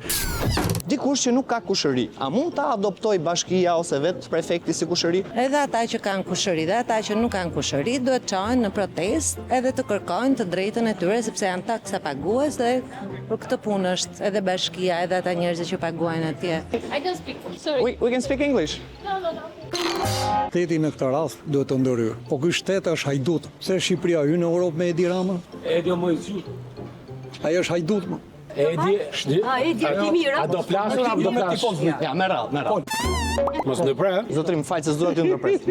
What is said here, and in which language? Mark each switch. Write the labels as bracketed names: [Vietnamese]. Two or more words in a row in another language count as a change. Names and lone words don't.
[Albanian] Dikush që nuk ka kushëri, a mund ta adoptoj bashkia ose vetë prefekti si kushëri? Edhe ata që kanë kushëri dhe ata që nuk kanë kushëri duhet çojnë në protestë edhe të kërkojnë të drejtën e tyre sepse janë taksa pagues dhe për këtë punë është edhe bashkia edhe ata njerëzit që paguajnë atje. [English] I can speak. Sorry. We can speak English. No. [Albanian] Shteti në këtë rast duhet të ndërhyrë. Po ky shtet është hajdut. Pse Shqipëria hyn në Europë me Edi Rama? Edi më i zyt. Ai është hajdut më. Edi ti mirë. A do flasur, a do flasur? Ja, me radhë. Mos ndërprer. Zotrim, fal se s'dua t'ju ndërpres.